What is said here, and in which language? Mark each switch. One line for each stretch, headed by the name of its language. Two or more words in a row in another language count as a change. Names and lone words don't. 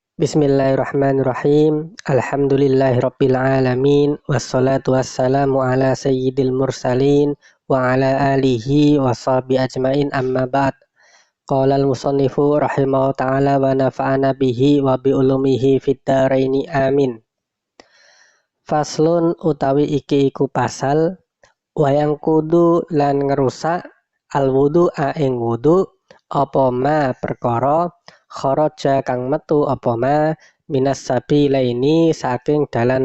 Arabic: بسم الله الرحمن الرحيم. الحمد لله رب العالمين والصلاة والسلام على سيد المرسلين وعلى آله وصحبه أجمعين أما بعد. قال المصنف رحمه تعالى ونفعنا به وبعلومه في الدارين آمين.
Javanese: Faslun utawi iki iku pasal wayang kudu lan ngerusak
Arabic: الوضوء
Javanese: ing wudu apa ma perkara kharaja kang metu apa ma
Arabic: من السبيلين
Javanese: saking dalan